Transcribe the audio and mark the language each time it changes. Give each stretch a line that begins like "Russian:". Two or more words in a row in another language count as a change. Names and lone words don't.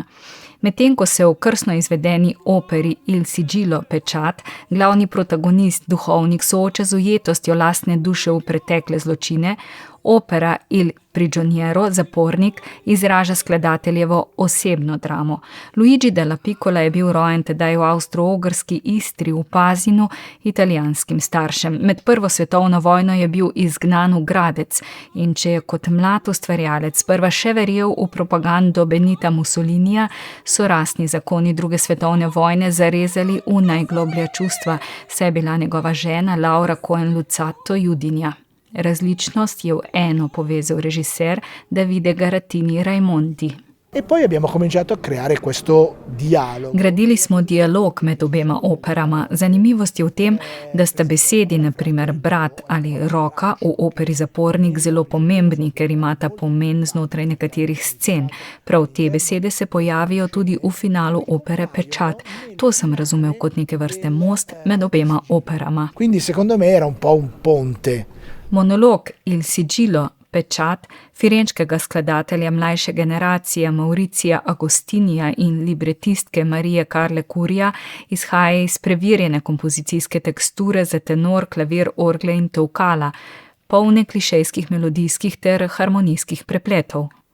Slovenian: Medtem ko se v krstno izvedeni operi Il Sigillo, pečat, glavni protagonist, duhovnik, sooča z ujetostjo lastne duše v pretekle zločine, opera Il Prigioniero, zapornik, izraža skladateljevo osebno dramo. Luigi della Piccola je bil rojen tedaj v avstro-ogrski Istri v Pazinu italijanskim staršem. Med prvo svetovno vojno je bil izgnan v Gradec in če je kot mlad ustvarjalec sprva še verjel v propagando Benita Mussolinija, so rasni zakoni druge svetovne vojne zarezali v najgloblja čustva, saj je bila njegova žena Laura Cohen Luzzatto Judinja. Različnost je v eno povezal režiser Davide Garatini Raimondi.
Italian: E poi abbiamo cominciato a creare questo dialogo.
Slovenian: Gradili smo dialog med obema operama. Zanimivost je v tem, da sta besedi, na primer brat ali roka, v operi Zapornik zelo pomembni, ker imata pomen znotraj nekaterih scen. Prav te besede se pojavijo tudi v finalu opere Pečat. To sem razumel kot neke vrste most med obema operama.
Italian: Quindi secondo me era un po' un ponte.
Slovenian: Monolog Il Sigillo, pečat, firenčkega skladatelja mlajše generacije Mauricija Agostinija in libretistke Marije Karle Curija izhaja iz preverjene kompozicijske teksture za tenor, klavir, orgle in tolkala, polne klišejskih melodijskih ter harmonijskih prepletov.